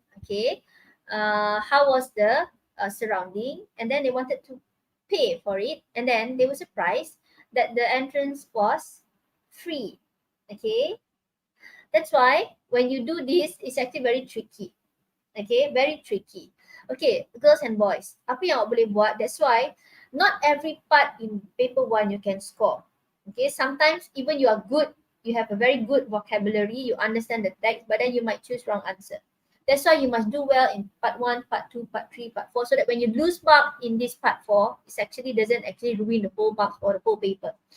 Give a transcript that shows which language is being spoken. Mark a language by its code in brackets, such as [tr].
[en] Okay, how was the surrounding, and then they wanted to pay for it, and then they were surprised that the entrance was free. Okay, that's why when you do this, it's actually very tricky. Okay, very tricky. [ms] Okay, [en] girls and boys, [ms] apa yang awak boleh buat? [en] That's why not every part in paper 1 you can score. Okay, sometimes even you are good, you have a very good vocabulary, you understand the text, but then you might choose wrong answer. That's why you must do well in part 1, part 2, part 3, part 4, so that when you lose mark in this part 4, it actually doesn't actually ruin the whole mark or the whole paper.